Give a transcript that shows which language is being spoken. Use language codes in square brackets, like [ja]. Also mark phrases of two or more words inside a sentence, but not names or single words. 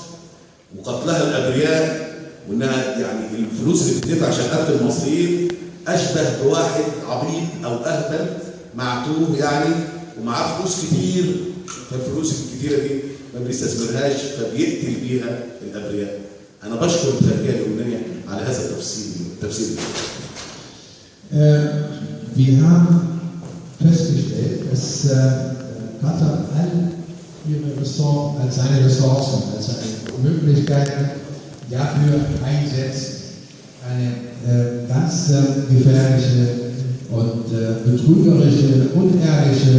[ar] وقتلها الابرياء، وانها الفلوس اللي بتدفع عشان قتل المصريين اشبه بواحد عبيط او اهبل معتوه يعني ومعاه فلوس كتير، فالفلوس الكتيره دي ما بيستثمرهاش فبيقتل بيها الابرياء. انا بشكر الخارجيه اللبنانيه على هذا التفسير. [de] Wir haben festgestellt, dass Katar all seine Ressourcen, als seine Möglichkeiten dafür einsetzt, eine ganz gefährliche und betrügerische, unehrliche,